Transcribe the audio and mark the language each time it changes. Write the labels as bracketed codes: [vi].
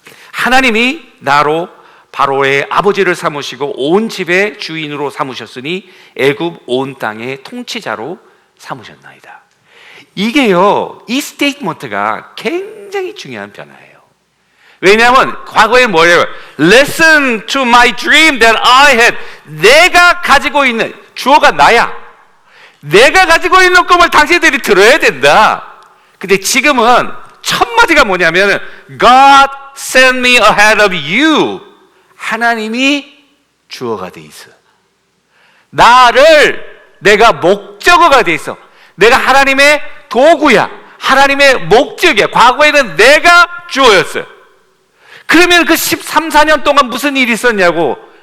[ko] 하나님이 나로 바로의 아버지를 삼으시고 온 집의 주인으로 삼으셨으니 애굽 온 땅의 통치자로 삼으셨나이다. 이게요, 이 스테이트먼트가 굉장히 중요한 변화예요. 왜냐하면 과거에 뭐예요? [en] Listen to my dream that I had. [ko] 내가 가지고 있는, 주어가 나야. 내가 가지고 있는 꿈을 당신들이 들어야 된다. 근데 지금은 첫 마디가 뭐냐면 [en] God sent me ahead of you. [ko] 하나님이 주어가 돼 있어. 나를, 내가 목적어가 돼 있어. 내가 하나님의 도구야. 하나님의 목적이야. 과거에는 내가 주어였어요. 그러면 그 13, 14년 동안 무슨 일이 있었냐고.